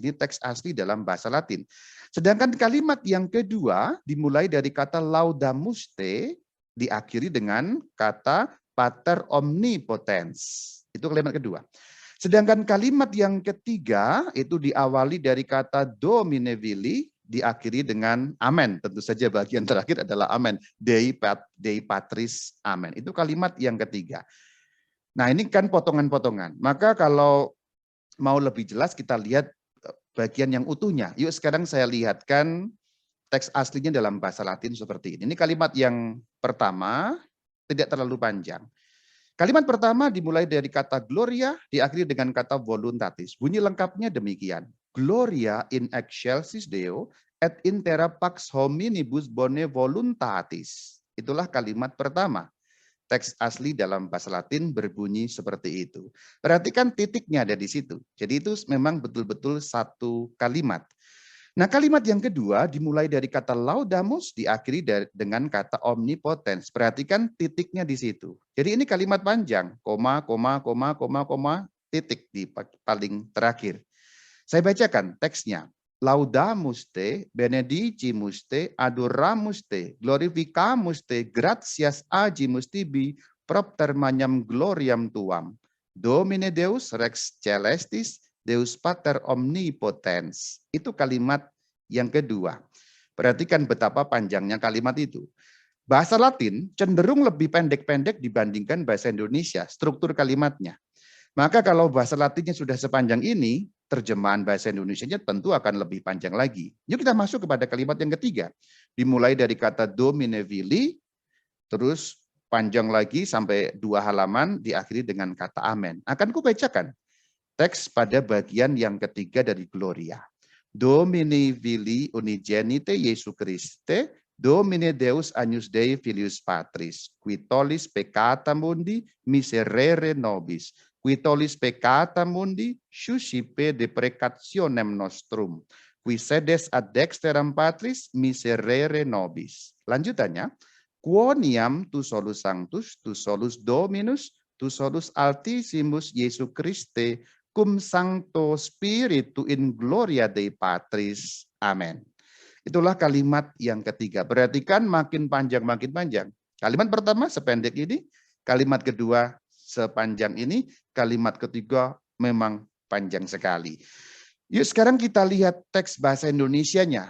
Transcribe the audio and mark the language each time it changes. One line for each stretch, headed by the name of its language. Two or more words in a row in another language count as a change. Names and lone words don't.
Indonesian: Ini teks asli dalam bahasa Latin. Sedangkan kalimat yang kedua dimulai dari kata laudamuste, diakhiri dengan kata
Latin: Pater omnipotens.
Indonesian: Itu kalimat kedua. Sedangkan kalimat yang ketiga itu diawali dari kata
Latin: Domine Vili,
Indonesian: diakhiri dengan amen. Tentu saja bagian terakhir adalah amen.
Latin: Dei Patris, amen.
Indonesian: Itu kalimat yang ketiga. Nah, ini kan potongan-potongan. Maka kalau mau lebih jelas kita lihat bagian yang utuhnya. Yuk sekarang saya lihatkan teks aslinya dalam bahasa Latin seperti ini. Ini kalimat yang pertama, tidak terlalu panjang. Kalimat pertama dimulai dari kata Gloria, diakhiri dengan kata voluntatis. Bunyi lengkapnya demikian.
Latin: Gloria in excelsis Deo et in terra pax hominibus bone voluntatis.
Indonesian: Itulah kalimat pertama. Teks asli dalam bahasa Latin berbunyi seperti itu. Perhatikan titiknya ada di situ. Jadi itu memang betul-betul satu kalimat. Nah, kalimat yang kedua dimulai dari kata laudamus, diakhiri dengan kata omnipotens. Perhatikan titiknya di situ. Jadi ini kalimat panjang, koma, titik di paling terakhir. Saya bacakan teksnya.
Latin: Laudamus te, benedicimus te, adoramus te, glorificamus te, gratias agimus tibi, propter magnam gloriam tuam. Domine Deus rex celestis, Deus Pater omnipotens.
Indonesian: Itu kalimat Yang kedua, perhatikan betapa panjangnya kalimat itu. Bahasa Latin cenderung lebih pendek-pendek dibandingkan bahasa Indonesia, struktur kalimatnya. Maka kalau bahasa Latinnya sudah sepanjang ini, terjemahan bahasa Indonesianya tentu akan lebih panjang lagi. Yuk kita masuk kepada kalimat yang ketiga. Dimulai dari kata
Latin: Domine Vili,
Indonesian: terus panjang lagi sampai 2 halaman, diakhiri dengan kata amen. Akan kubacakan teks pada bagian yang ketiga dari Gloria.
Latin: Domini Vili Unigenite Jesu Christe, Domine Deus agnus Dei filius Patris, qui tollis peccata mundi miserere nobis, qui tollis peccata mundi suscipe deprecationem nostrum, qui sedes ad dexteram Patris miserere nobis. Lanjutannya, quoniam tu solus sanctus, tu solus Dominus, tu solus altissimus Jesu Christe, cum sancto spiritu in gloria Dei Patris. Amen.
Indonesian: Itulah kalimat yang ketiga. Perhatikan makin panjang, makin panjang. Kalimat pertama sependek ini, kalimat kedua sepanjang ini, kalimat ketiga memang panjang sekali. Yuk sekarang kita lihat teks bahasa Indonesianya.